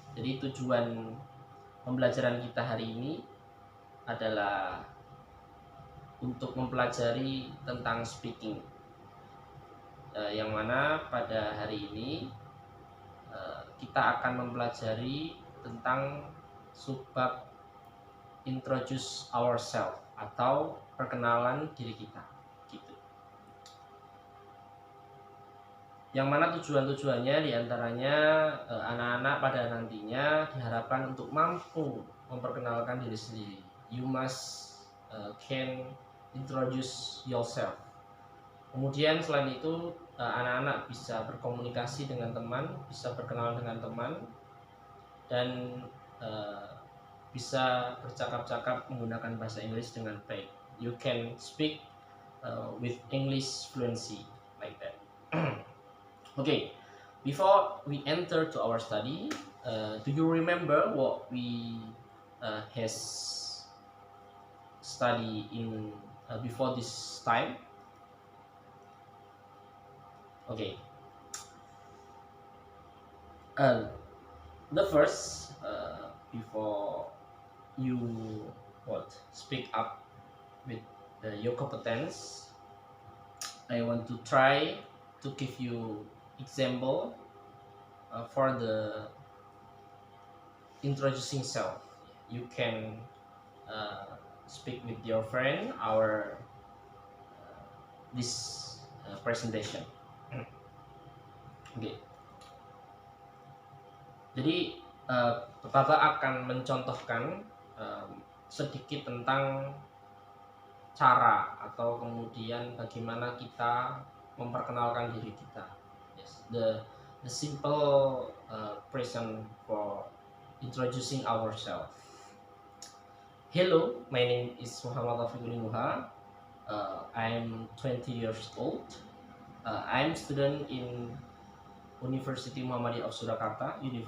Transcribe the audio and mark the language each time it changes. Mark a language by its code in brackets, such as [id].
[id] Jadi tujuan pembelajaran kita hari ini adalah untuk mempelajari tentang speaking, yang mana pada hari ini kita akan mempelajari tentang subbab [en] introduce ourselves [id] atau perkenalan diri kita gitu. Yang mana tujuannya diantaranya anak-anak pada nantinya diharapkan untuk mampu memperkenalkan diri sendiri. [en] You must can introduce yourself. [id] Kemudian selain itu anak-anak bisa berkomunikasi dengan teman, bisa berkenalan dengan teman, dan bisa bercakap-cakap menggunakan bahasa Inggris dengan baik. [en] You can speak with English fluency like that. Before we enter to our study, do you remember what we has study in before this time? The first before you speak up with your competence, I want to try to give you example for the introducing self. You can speak with your friend our this presentation. [id] Jadi Bapak akan mencontohkan sedikit tentang cara atau kemudian bagaimana kita memperkenalkan diri kita. [en] Yes, the simple present for introducing ourselves. Hello, my name is Muhammad Taufiqul Nuha. I'm 20 years old. I'm student in University Muhammadiyah of Surakarta.